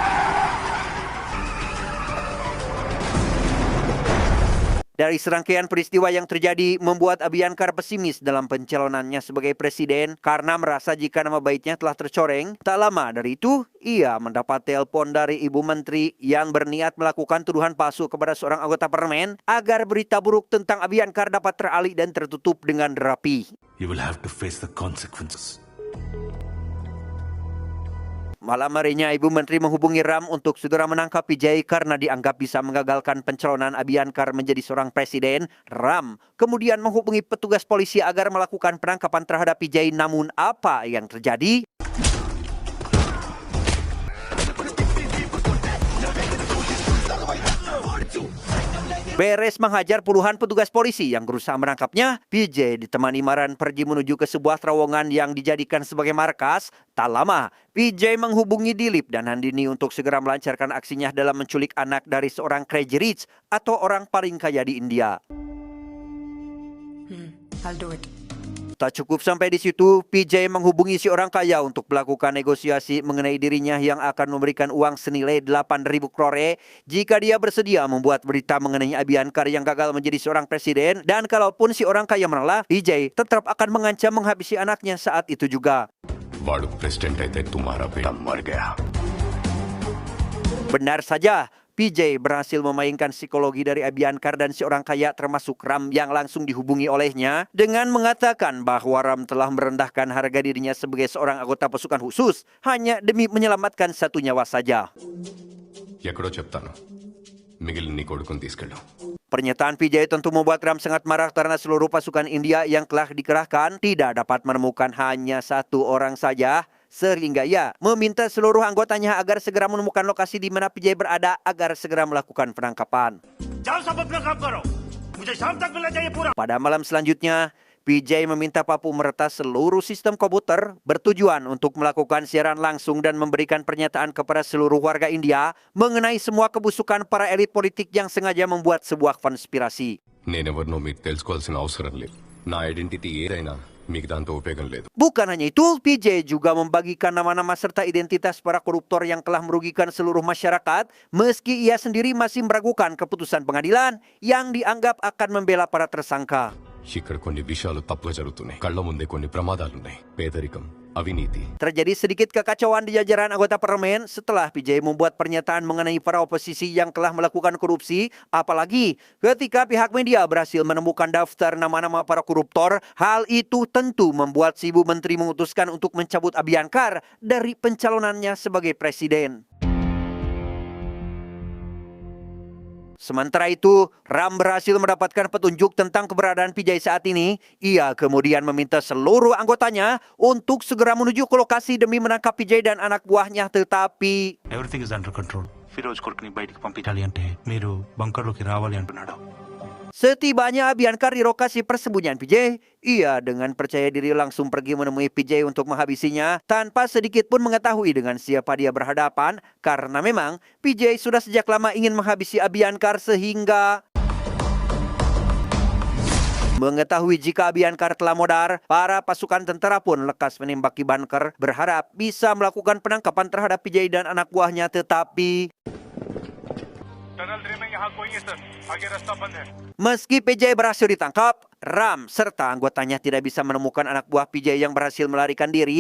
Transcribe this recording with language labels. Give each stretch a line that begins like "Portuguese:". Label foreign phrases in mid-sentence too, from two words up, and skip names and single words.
Indonesian: Dari serangkaian peristiwa yang terjadi membuat Abhyankar pesimis dalam pencalonannya sebagai presiden karena merasa jika nama baiknya telah tercoreng. Tak lama dari itu, ia mendapat telepon dari ibu menteri yang berniat melakukan tuduhan palsu kepada seorang anggota parlemen agar berita buruk tentang Abhyankar dapat teralih dan tertutup dengan rapi.
English: You will have to face the consequences.
Indonesian: Malam harinya, Ibu Menteri menghubungi Ram untuk segera menangkap PJ karena dianggap bisa mengagalkan pencalonan Abhyankar menjadi seorang presiden. Ram kemudian menghubungi petugas polisi agar melakukan penangkapan terhadap PJ. Namun apa yang terjadi? Beres menghajar puluhan petugas polisi yang berusaha menangkapnya, PJ ditemani Maran pergi menuju ke sebuah terowongan yang dijadikan sebagai markas. Tak lama, PJ menghubungi Dilip dan Nandini untuk segera melancarkan aksinya dalam menculik anak dari seorang
English: crazy rich
Indonesian: atau orang paling kaya di India. I'll do it. Tak cukup sampai di situ, PJ menghubungi si orang kaya untuk melakukan negosiasi mengenai dirinya yang akan memberikan uang senilai 8.000 klore jika dia bersedia membuat berita mengenai Abhyankar yang gagal menjadi seorang presiden. Dan kalaupun si orang kaya menolak, PJ tetap akan mengancam menghabisi anaknya saat itu juga.
Telugu: వాడు ప్రెసిడెంట్ అయితే
Hindi: तुम्हारा बेटा मर गया.
Indonesian: Benar saja, PJ berhasil memainkan psikologi dari Abiyankar dan si orang kaya termasuk Ram yang langsung dihubungi olehnya dengan mengatakan bahwa Ram telah merendahkan harga dirinya sebagai seorang anggota pasukan khusus hanya demi menyelamatkan satu nyawa saja.
Telugu: ఎక్కడో చెప్తాను మిగిలిన నీ కొడుకుని తీసుకెళ్ళు.
Indonesian: Pernyataan PJ tentu membuat Ram sangat marah karena seluruh pasukan India yang telah dikerahkan tidak dapat menemukan hanya satu orang saja. Sehingga ia meminta seluruh anggotanya agar segera menemukan lokasi di mana PJ berada agar segera melakukan penangkapan. Pada malam selanjutnya, PJ meminta Papu meretas seluruh sistem komputer bertujuan untuk melakukan siaran langsung dan memberikan pernyataan kepada seluruh warga India mengenai semua kebusukan para elit politik yang sengaja membuat sebuah konspirasi.
Telugu: నేనెవరినో మీకు తెలుసుకోవాల్సిన అవసరం లేదు. నా ఐడెంటిటీ ఏదైనా మీకు దాంతో ఉపయోగం లేదు.
Indonesian: Bukan hanya itu, PJ juga membagikan nama-nama serta identitas para koruptor yang telah merugikan seluruh masyarakat meski ia sendiri masih meragukan keputusan pengadilan yang dianggap akan membela para tersangka.
Telugu: ఇక్కడ కొన్ని విషయాలు తప్పుగా జరుగుతున్నాయి. కళ్ళ ముందే కొన్ని ప్రమాదాలున్నాయి. పేదరికం, అవినీతి.
Indonesian: Terjadi sedikit kekacauan di jajaran anggota parlemen setelah PJ membuat pernyataan mengenai para oposisi yang telah melakukan korupsi, apalagi ketika pihak media berhasil menemukan daftar nama-nama para koruptor. Hal itu tentu membuat si Ibu Menteri memutuskan untuk mencabut Abiyankar dari pencalonannya sebagai presiden. Sementara itu, Ram berhasil mendapatkan petunjuk tentang keberadaan PJ saat ini. Ia kemudian meminta seluruh anggotanya untuk segera menuju ke lokasi demi menangkap PJ dan anak buahnya, tetapi
English: Everything is under control.
Telugu: ఫిరోజ్ కొడుకుని బయటికి పంపించాలి అంటే మీరు బంకర్లోకి రావాలి అంటున్నాడు.
Indonesian: setibanya Abiyankar di lokasi persembunyian PJ, ia dengan percaya diri langsung pergi menemui PJ untuk menghabisinya tanpa sedikit pun mengetahui dengan siapa dia berhadapan karena memang PJ sudah sejak lama ingin menghabisi Abiyankar sehingga mengetahui jika Abiyankar telah modar, para pasukan tentara pun lekas menembaki bunker berharap bisa melakukan penangkapan terhadap PJ dan anak buahnya, tetapi meski PJ berhasil ditangkap, Ram serta anggotanya tidak bisa menemukan anak buah PJ yang berhasil melarikan diri.